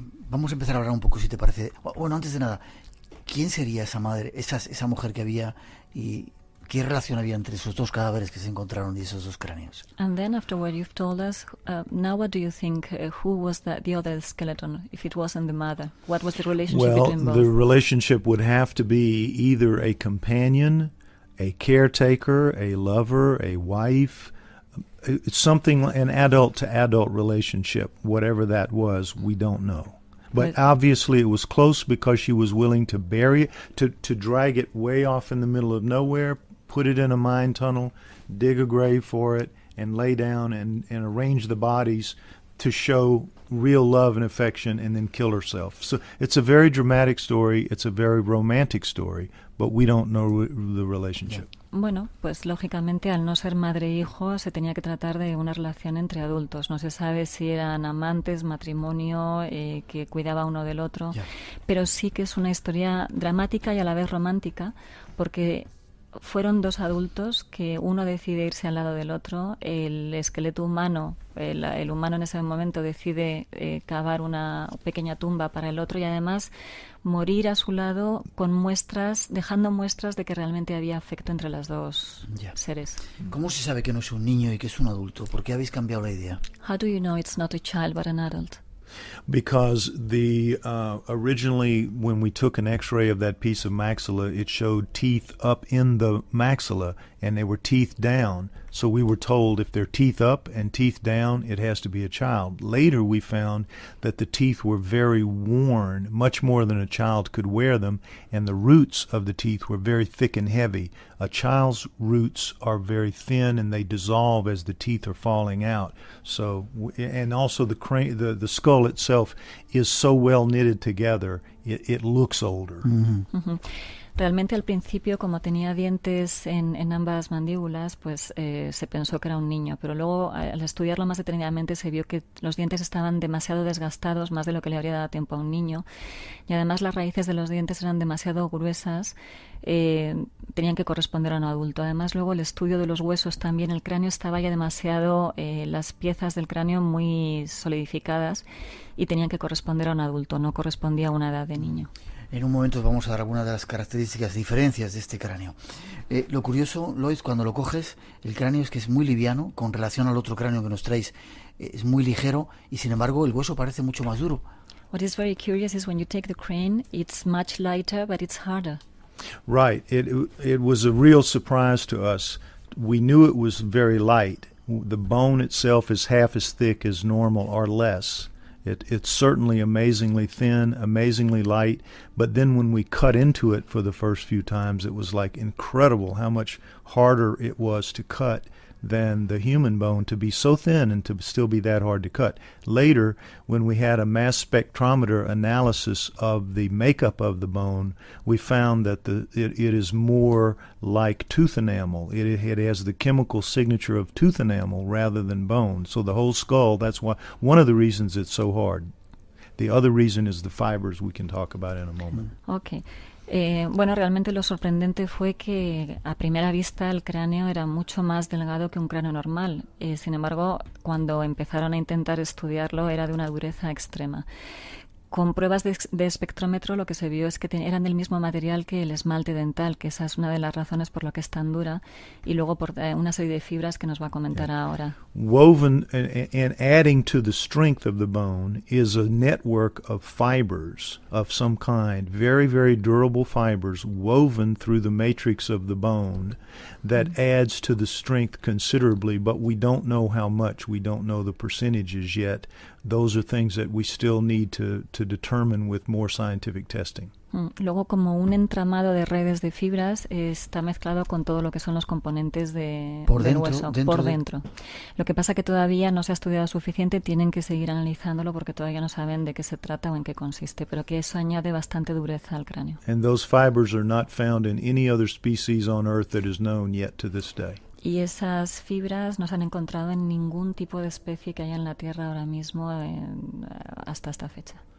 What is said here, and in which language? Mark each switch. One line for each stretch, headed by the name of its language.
Spanish: Vamos a empezar a hablar un poco, si te parece. Bueno, antes de nada, ¿quién sería esa madre, esa mujer que había y qué relación había entre esos dos cadáveres que se encontraron y esos dos cráneos?
English: And then after what you've told us, now what do you think, who was the other skeleton, if it wasn't the mother? What was the relationship Well, between both? the relationship would have to be either a companion, a caretaker, a lover, a wife. It's something, an adult-to-adult relationship. Whatever that was, we don't know. But But- obviously it was close because she was willing to bury it, to drag it way off in the middle of nowhere, put it in a mine tunnel, dig a grave for it, and lay down and arrange the bodies to show real love and affection and then kill herself. So it's a very dramatic story. It's a very romantic story, but we don't know the relationship.
Spanish: Bueno, pues lógicamente al no ser madre e hijo se tenía que tratar de una relación entre adultos. No se sabe si eran amantes, matrimonio, que cuidaba uno del otro, Ya. pero sí que es una historia dramática y a la vez romántica, porque fueron dos adultos que uno decide irse al lado del otro, el esqueleto humano, el humano en ese momento decide cavar una pequeña tumba para el otro y además morir a su lado con muestras, dejando muestras de que realmente había afecto entre los dos Ya. seres. ¿Cómo se sabe que no es un niño y que es un adulto? ¿Por qué habéis cambiado la idea?
English: How do you know it's not a child but an adult? Because originally when we took an x-ray of that piece of maxilla, it showed teeth up in the maxilla and they were teeth down. So we were told if they're teeth up and teeth down, it has to be a child. Later we found that the teeth were very worn, much more than a child could wear them, and the roots of the teeth were very thick and heavy. A child's roots are very thin and they dissolve as the teeth are falling out. So, and also the skull itself is so well knitted together, it looks older. Ujú.
Spanish: Realmente al principio, como tenía dientes en ambas mandíbulas, pues se pensó que era un niño, pero luego al estudiarlo más detenidamente se vio que los dientes estaban demasiado desgastados, más de lo que le habría dado tiempo a un niño, y además las raíces de los dientes eran demasiado gruesas, tenían que corresponder a un adulto. Además luego el estudio de los huesos también, el cráneo estaba ya demasiado, las piezas del cráneo muy solidificadas y tenían que corresponder a un adulto, no correspondía a una edad de niño. En un momento vamos a dar algunas de las características, diferencias de este cráneo. Lo curioso, Lois, cuando lo coges, el cráneo es que es muy liviano, con relación al otro cráneo que nos traéis, es muy ligero y sin embargo el hueso parece mucho más duro.
English: What is very curious is when you take the crane, it's much lighter, but it's harder. Right. It was a real surprise to us. We knew it was very light. The bone itself is half as thick as normal or less. It's certainly amazingly thin, amazingly light, but then when we cut into it for the first few times, it was like incredible how much harder it was to cut than the human bone, to be so thin and to still be that hard to cut. Later, when we had a mass spectrometer analysis of the makeup of the bone, we found that it is more like tooth enamel. It has the chemical signature of tooth enamel rather than bone. So the whole skull, that's why one of the reasons it's so hard. The other reason is the fibers we can talk about in a moment. Okay.
Spanish: Bueno, realmente lo sorprendente fue que a primera vista el cráneo era mucho más delgado que un cráneo normal. Sin embargo, cuando empezaron a intentar estudiarlo era de una dureza extrema. Con pruebas de espectrómetro lo que se vio es que eran del mismo material que el esmalte dental, que esa es una de las razones por la que es tan dura, y luego por una serie de fibras que nos va a comentar ahora.
English: Woven and adding to the strength of the bone is a network of fibers of some kind, very, very durable fibers woven through the matrix of the bone that adds to the strength considerably, but we don't know how much. We don't know the percentages yet. Those are things that we still need to determine with more scientific testing.
Spanish: Luego, como un entramado de redes de fibras, está mezclado con todo lo que son los componentes del hueso, por dentro. Lo que pasa que todavía no se ha estudiado suficiente, tienen que seguir analizándolo porque todavía no saben de qué se trata o en qué consiste, pero que eso añade bastante dureza al cráneo.
English: And those fibers are not found in any other species on Earth that is known yet to this day.
Spanish: Y esas fibras no se han encontrado en ningún tipo de especie que haya en la Tierra ahora mismo hasta esta fecha.